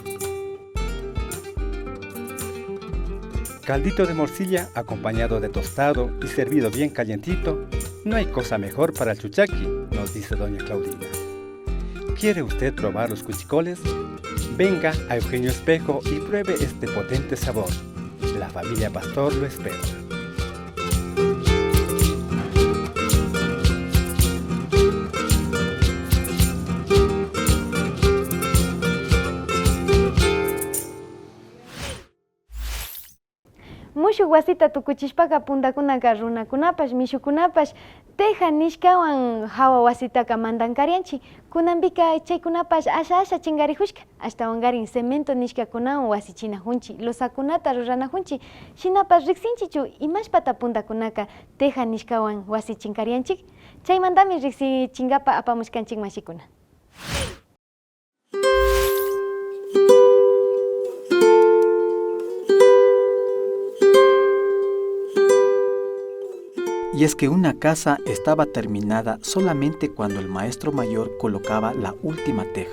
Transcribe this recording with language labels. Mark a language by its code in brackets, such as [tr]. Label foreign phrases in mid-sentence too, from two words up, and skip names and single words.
[es] Caldito de morcilla acompañado de tostado y servido bien calientito, no hay cosa mejor para el chuchaqui, nos dice doña Claudina. ¿Quiere usted probar los cuchicoles? Venga a Eugenio Espejo y pruebe este potente sabor. La familia Pastor lo espera. [qu] Mushu wasita tukuchishpaka puntakunaka runakunapash, mishukunapash, teja nishkawan hawa wasitaka mandankarianchi. Kunanpika chaykunapash asha chingarijushka. Ashtawangarin cemento nishkakunawan wasichinajunchi, losakunata ruranajunchi. Shinapash riksinchichu imashpata puntakunaka teja nishkawan wasichinkarianchik. Chaymantami riksichinkapa apamushkanchik mashikuna. [es] Y es que una casa estaba terminada solamente cuando el maestro mayor colocaba la última teja.